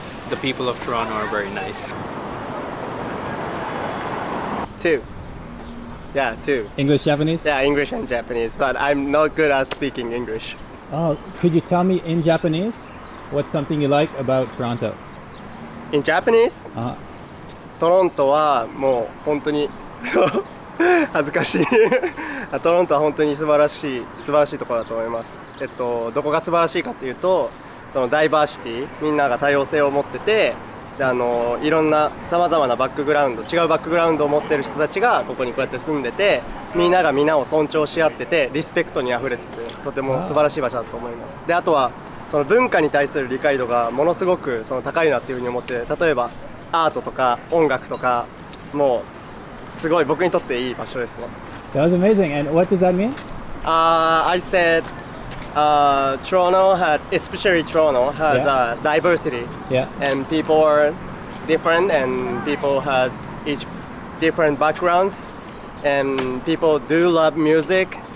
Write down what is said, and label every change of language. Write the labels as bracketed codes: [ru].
[en] The people of Toronto are very nice. 2. Yeah, 2. English, Japanese? Yeah, English and Japanese, but I'm not good at speaking English. Oh, could you tell me in Japanese what's something you like about Toronto? In Japanese, Uh, [ja] トロントはもう本当に恥ずかしいトロントは本当に素晴らしいところだと思います。どこが素晴らしいかっていうと、そのダイバーシティ、みんなが多様性を持ってて、でいろんなさまざまなバックグラウンド、違うバックグラウンドを持ってる人たちがここにこうやって住んでて、みんながみんなを尊重し合ってて、リスペクトにあふれてて、とても素晴らしい場所だと思います。で、あとはその文化に対する理解度がものすごくその高いなっていうふうに思って、例えばアートとか音楽とか、もうすごい僕にとっていい場所ですね。 [en] that was amazing. And what does that mean? I said Toronto has, especially Toronto has Yeah. Diversity, Yeah. and people are different, and people has each different backgrounds, and people do love music